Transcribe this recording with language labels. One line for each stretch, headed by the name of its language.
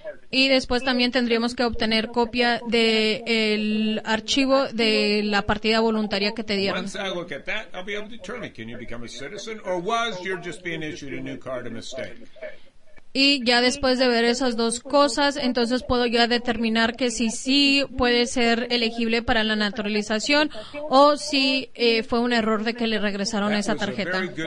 Spanish: Y después también tendríamos que obtener copia del archivo de la partida voluntaria que te dieron.
English: Once I look at that, I'll be able to determine, can you become a citizen, or was you just being issued a new card a mistake?
Spanish: Y ya después de ver esas dos cosas, entonces puedo ya determinar que si sí puede ser elegible para la naturalización o si fue un error de que le regresaron esa tarjeta.